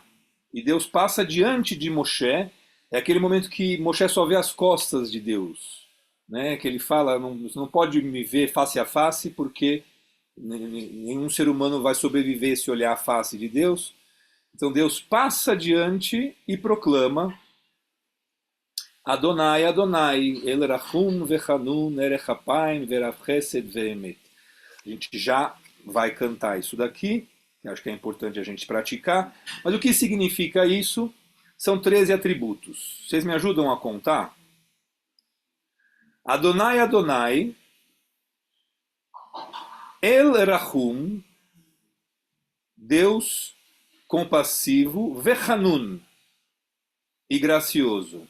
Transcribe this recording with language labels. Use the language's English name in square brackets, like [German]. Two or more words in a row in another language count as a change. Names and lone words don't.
[Portuguese] E Deus passa diante de Moshe. É aquele momento que Moshe só vê as costas de Deus, né? Que ele fala, não pode me ver face a face, porque nenhum ser humano vai sobreviver se olhar a face de Deus. Então Deus passa diante e proclama [Hebrew] אדני, אדני, אל רחום וחנון, ארך אפים, ורב חסד ואמת. [Portuguese] A gente já vai cantar isso daqui, que acho que é importante a gente praticar. Mas o que significa isso? São 13 atributos. Vocês me ajudam a contar? [Hebrew] אדני, אדני, אל רחום, [Portuguese] Deus compassivo, Vechanun, e gracioso.